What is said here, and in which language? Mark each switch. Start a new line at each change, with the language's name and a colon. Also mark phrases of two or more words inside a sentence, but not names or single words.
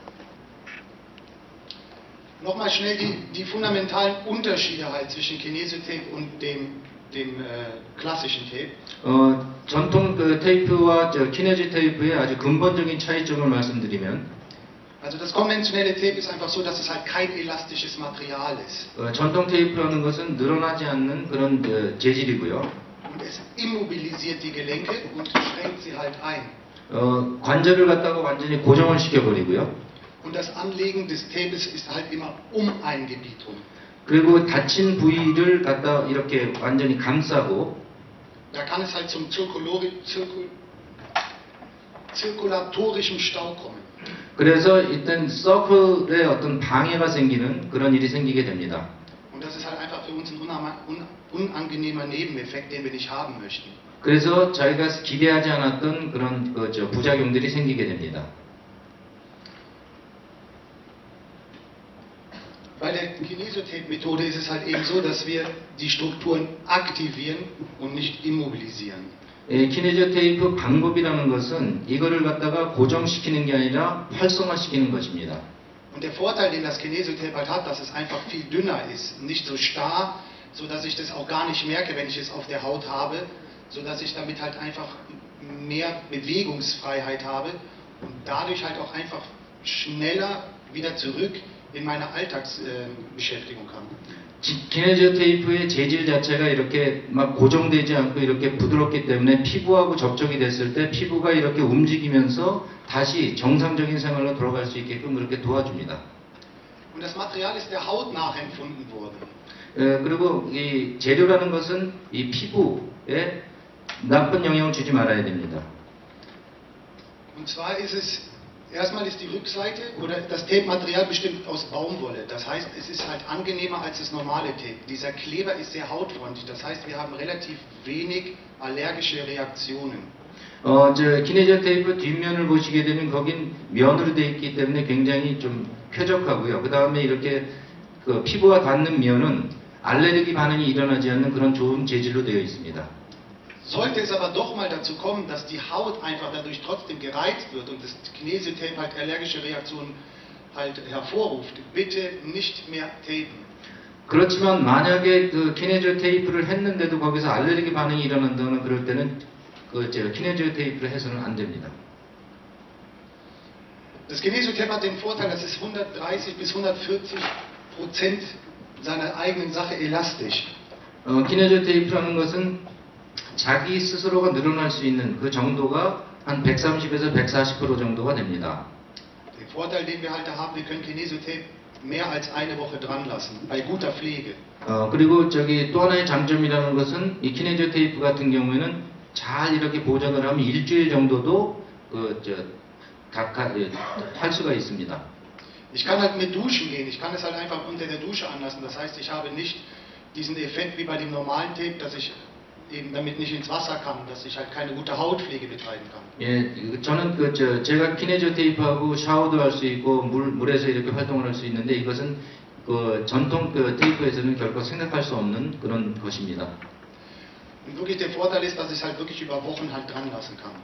German: Nochmal schnell die fundamentalen Unterschiede halt zwischen Kinesiotape und dem klassischen Tape.
Korean: 전통 테이프와 키네지 테이프의 아주 근본적인 차이점을 말씀드리면
German: Also das konventionelle Tape ist einfach so, dass es halt kein elastisches Material ist.
Korean: 전통 테이프라는 것은 늘어나지 않는 그런 재질이고요.
German: Und es immobilisiert die Gelenke und schränkt sie halt ein.
Korean: 관절을 갖다가 완전히 고정을 시켜버리고요.
German: Und das Anlegen des Tapes ist halt immer ein Gebiet rum.
Korean: 그리고 다친 부위를 갖다 이렇게 완전히 감싸고
German: Da kann es halt zum zirkulatorischem Stau kommen.
Korean: 그래서 일단 서클에 어떤 방해가 생기는 그런 일이 생기게 됩니다.
German: Und das ist halt einfach für uns ein unangenehmer Nebeneffekt, den wir nicht haben möchten.
Korean: 그래서 저희가 기대하지 않았던 그런 부작용들이 생기게 됩니다.
German: Bei der Kinesiotape-Methode ist es halt eben so, dass wir die Strukturen aktivieren und nicht immobilisieren.
Korean: 키네저 테이프 방법이라는 것은 이거를 갖다가 고정시키는 게 아니라 활성화시키는 것입니다.
German: Und der Vorteil, den das Kinesiotape halt hat, dass es einfach viel dünner ist, nicht so starr, so dass ich das auch gar nicht merke, wenn ich es auf der Haut habe, so dass ich damit halt einfach mehr Bewegungsfreiheit habe und dadurch halt auch einfach schneller wieder zurück in meine Alltagsbeschäftigung kann.
Korean: 키네저 테이프의 재질 자체가 이렇게 막 고정되지 않고 이렇게 부드럽기 때문에 피부하고 접촉이 됐을 때 피부가 이렇게 움직이면서 다시 정상적인 생활로 돌아갈 수 있게끔 그렇게 도와줍니다.
German: Und das Material ist der Haut nachempfunden worden.
Korean: 그리고 이 재료라는 것은 이 피부에 나쁜 영향을 주지 말아야 됩니다.
German: Und zwar ist es erstmal ist die Rückseite oder das Tape-Material bestimmt aus Baumwolle. Das heißt, es ist halt angenehmer als das normale Tape. Dieser Kleber ist sehr hautfreundlich. Das heißt, wir haben relativ wenig allergische Reaktionen.
Korean: 키네저 테이프 뒷면을 보시게 되면 거긴 면으로 되어 있기 때문에 굉장히 좀 쾌적하고요. 그 다음에 이렇게 피부와 닿는 면은 알레르기 반응이 일어나지 않는 그런 좋은 재질로 되어 있습니다.
German: Sollte es aber doch mal dazu kommen, dass die Haut einfach dadurch trotzdem gereizt wird und das Kinesiotape halt allergische Reaktionen halt hervorruft, bitte nicht mehr tapen.
Korean: 그렇지만 만약에 키네저 테이프를 했는데도 거기서 알레르기 반응이 일어난다거나 그럴 때는 키네저 테이프를 해서는 안 됩니다.
German: Das Kinesiotape hat den Vorteil, dass es 130 bis 140% seiner eigenen Sache elastisch.
Korean: 키네저 테이프라는 것은 자기 스스로가 늘어날 수 있는 그 정도가 한 130에서 140% 정도가 됩니다.
German: Der Vorteil, den wir halt da haben, wir können Kinesiotape mehr als eine Woche dran lassen, bei guter Pflege.
Korean: 그리고 또 하나의 장점이라는 것은 이 키네저 테이프 같은 경우에는 잘 이렇게 보존을 하면 일주일 정도도 할 수가 있습니다.
German: Ich kann halt mit duschen gehen, ich kann es halt einfach unter der Dusche anlassen. Das heißt, ich habe nicht diesen Effekt wie bei dem normalen Tape, dass ich eben damit nicht ins Wasser kann, dass ich halt keine gute Hautpflege betreiben kann.
Korean: 예, 저는 제가 키네저 테이프하고 샤워도 할 수 있고 물에서 이렇게 활동을 할 수 있는데 이것은 전통 테이프에서는 결코 생각할 수 없는 그런 것입니다.
German: Und wirklich der Vorteil ist, dass ich es halt wirklich über Wochen halt dran lassen kann.